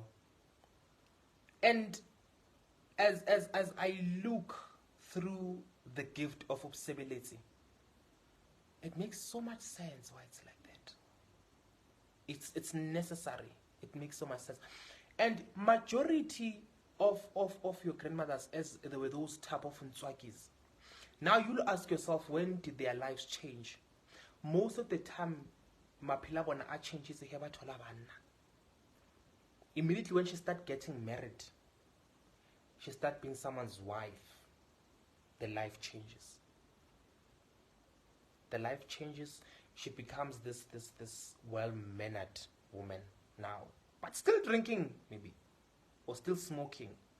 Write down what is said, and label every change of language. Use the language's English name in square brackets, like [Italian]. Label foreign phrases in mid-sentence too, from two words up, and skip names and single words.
[English] And as I look through the gift of Bosebeletsi, it makes so much sense why it's like that. It's necessary. It makes so much sense. And majority of your grandmothers, as there were those type of Ntswakis, now you'll ask yourself, when did their lives change? Most of the time, [Southern Sotho] maphela bona a changes he ba thola banna. [English] Immediately when she started getting married, she started being someone's wife, the life changes. The life changes. She becomes this well-mannered woman now, but still drinking maybe, or still smoking.